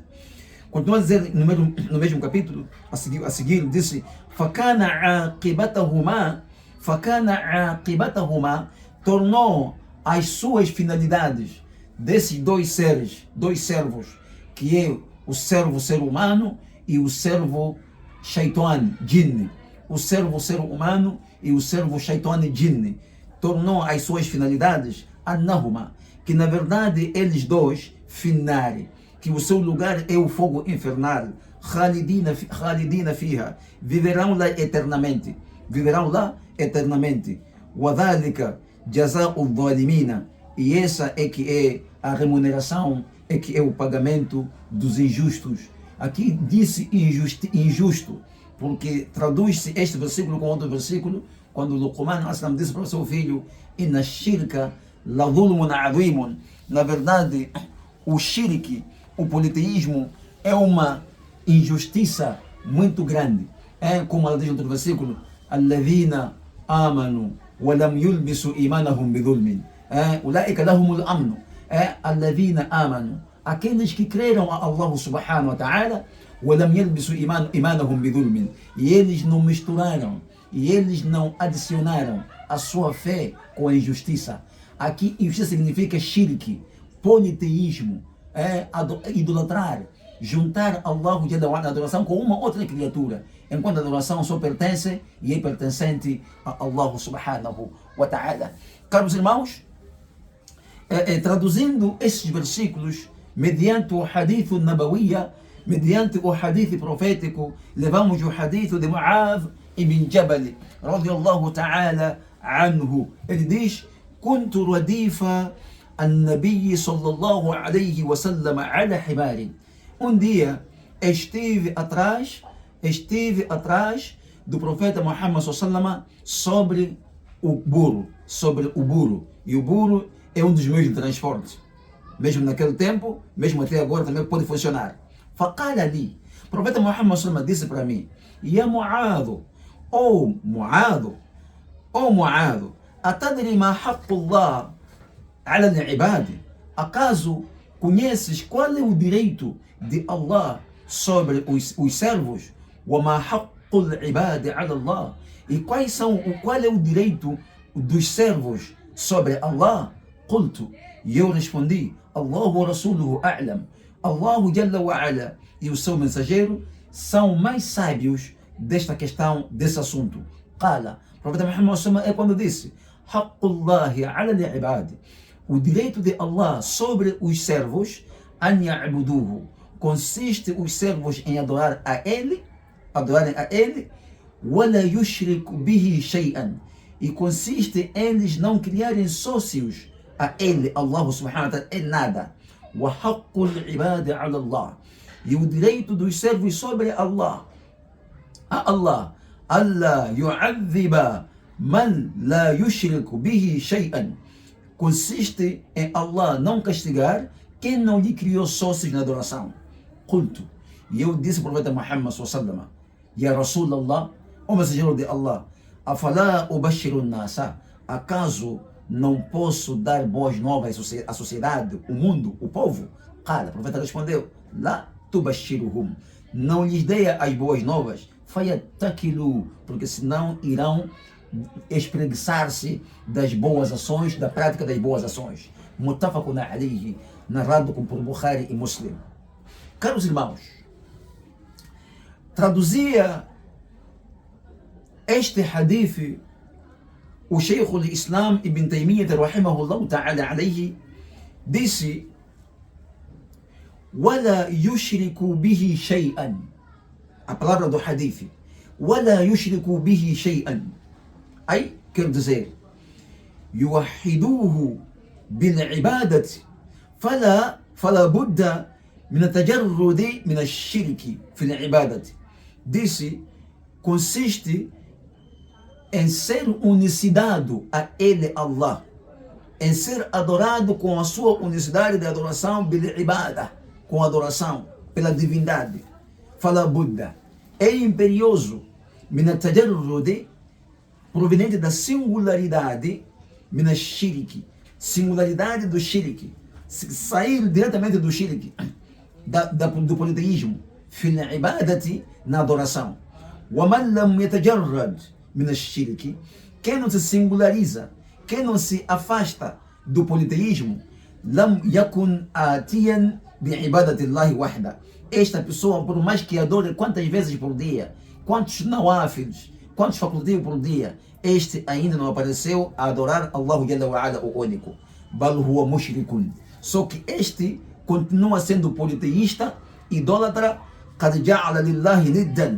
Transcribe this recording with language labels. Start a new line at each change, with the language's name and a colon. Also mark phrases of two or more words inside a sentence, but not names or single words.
Portuguese: Continua a dizer no mesmo capítulo, a seguir disse:
Arabic: "فكان عاقبتهما",
Portuguese: tornou as suas finalidades desses dois servos, que é o servo ser humano e o servo shaitan, jinn. O servo ser humano e o servo shaitan, jinn. Tornou as suas finalidades annahuma, que na verdade eles dois, finarem, que o seu lugar é o fogo infernal,
Arabic: خالدين فيها,
Portuguese: viverão lá eternamente,
Arabic: وذلك جزاء الظالمين,
Portuguese: e essa é que é a remuneração, é que é o pagamento dos injustos. Aqui disse injusto, porque traduz-se este versículo com outro versículo, quando Luqman Aslam disse para o seu filho:
Arabic: إن الشرك لظلم عظيم.
Portuguese: Na verdade, o shirk, o politeísmo, é uma injustiça muito grande. É como ela diz no outro versículo:
Arabic: الذين آمنوا ولم يلبسوا إيمانهم بظلم أولئك لهم الأمن. الذين آمنوا,
Portuguese: aqueles que creram a Allah
Arabic: سبحانه وتعالى ولم يلبسوا إيمانهم بظلم,
Portuguese: e eles não misturaram, e eles não adicionaram a sua fé com a injustiça. Aqui injustiça significa shirk, politeísmo, idolatrar, juntar Allah na adoração com uma outra criatura, enquanto a adoração só pertence e é pertencente a Allah
Arabic: سبحانه وتعالى.
Portuguese: Caros irmãos, traduzindo esses versículos mediante o
Arabic: حديث نبوية,
Portuguese: mediante o hadith profético, levamos o hadith de Mu'adh ibn Jabal
Arabic: رضي الله تعالى عنه.
Portuguese: Ele diz:
Arabic: "كنت رديف النبي صلى الله عليه وسلم على حمار."
Portuguese: Dia estive atrás do profeta Muhammad
Arabic: صلى الله عليه وسلم
Portuguese: sobre o burro. E o burro é um dos meios de transporte. Mesmo naquele tempo, mesmo até agora também pode funcionar.
Arabic: فقال لي,
Portuguese: o profeta Muhammad
Arabic: صلى الله عليه وسلم
Portuguese: disse para mim:
Arabic: "يا معاذ معاذ أتدري ما حق الله على العباد?"
Portuguese: Acaso conheces qual é o direito de Allah sobre os servos?
Arabic: وما حق العباد على الله,
Portuguese: e qual é o direito dos servos sobre Allah? Qultu, e eu respondi:
Arabic: الله ورسوله أعلم. الله جل وعلا
Portuguese: e o seu mensageiro são mais sábios desta questão, desse assunto. Qala, o profeta Muhammad é quando disse:
Arabic: حق الله على العباد,
Portuguese: o direito de Allah sobre os servos,
Arabic: أن يعبدوه,
Portuguese: consiste os servos em adorarem a ele,
Arabic: ولا يشرك به شيئا,
Portuguese: e consiste eles não criarem sócios a ele, Allah subhanahu wa ta'ala, em nada.
Arabic: وحق العباد على الله,
Portuguese: e o direito dos servos sobre Allah, a Allah,
Arabic: ألا يعذب من لا يشرك به شيئا,
Portuguese: consiste em Allah não castigar quem não lhe criou sócios na adoração. Qultu, e eu disse ao profeta Muhammad
Arabic: صلى الله عليه وسلم: يا رسول الله,
Portuguese: o mensageiro de Allah,
Arabic: أفلا أبشر الناس,
Portuguese: acaso não posso dar boas novas à sociedade, o mundo, o povo? Qala, o profeta respondeu:
Arabic: لا تبشرهم,
Portuguese: não lhes dê as boas novas, fayattakilu, porque senão irão espreguiçar-se das boas ações, da prática das boas ações.
Arabic: متفق عليه,
Portuguese: narrado por Bukhari e Muslim. Caros irmãos, traduzia este hadith o Sheikh al-Islam Ibn Taymiyyah
Arabic: رحمه الله تعالى عليه
Portuguese: disse:
Arabic: وَلَا يُشْرِكُ بِهِ شَيْئًا.
Portuguese: A palavra do hadith,
Arabic: وَلَا يُشْرِكُ بِهِ شَيْئًا,
Portuguese: aí quer dizer,
Arabic: يوحدوه بالعبادة فلا بد من التجرد من الشرك في العبادة.
Portuguese: Disse, consiste em ser unicidade a ele, Allah, em ser adorado com a sua unicidade de adoração,
Arabic: بالعبادة,
Portuguese: com adoração pela divindade.
Arabic: فلا بد,
Portuguese: é imperioso,
Arabic: من التجرد,
Portuguese: proveniente da singularidade,
Arabic: من الشرك,
Portuguese: singularidade do shirk, sair diretamente do shirk, do politeísmo,
Arabic: في العبادة,
Portuguese: na adoração.
Arabic: ومن لم يتجرد من الشرك,
Portuguese: quem não se singulariza, quem não se afasta do politeísmo,
Arabic: لم يكن آتيا بعبادة الله وحده.
Portuguese: Esta pessoa, por mais que adore quantas vezes por dia, quantos nawafils, quantos facultativos por dia, este ainda não apareceu a adorar Allah
Arabic: جل وعلا,
Portuguese: o único.
Arabic: بل هو مشرك.
Portuguese: Só que este continua sendo politeísta, idólatra,
Arabic: قد جعل لله ندا.